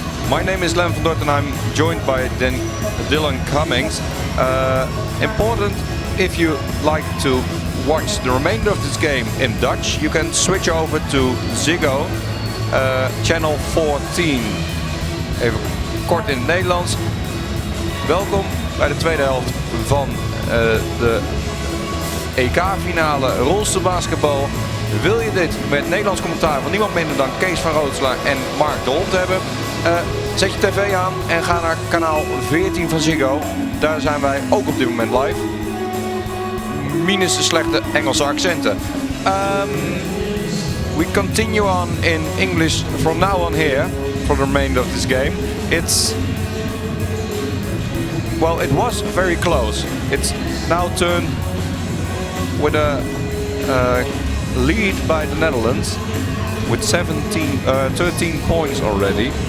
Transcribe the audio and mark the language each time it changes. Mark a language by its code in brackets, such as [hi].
[en] My name is Len van Dort and I'm joined by Dylan Cummings. Important, if you like to watch the remainder of this game in Dutch, you can switch over to Ziggo, channel 14. [nl] Even kort in het Nederlands. Welkom bij de tweede helft van de EK-finale rolstoelbasketbal. Wil je dit met Nederlands commentaar van niemand minder dan Kees van Rootselaar en Mark de Hond hebben? Zet je tv aan en ga naar kanaal 14 van Ziggo. Daar zijn wij ook op dit moment live. Minus de slechte Engelse accenten. [en] We continue on in English from now on here for the remainder of this game. Well, it was very close. It's now turned with a lead by the Netherlands with 13 points already.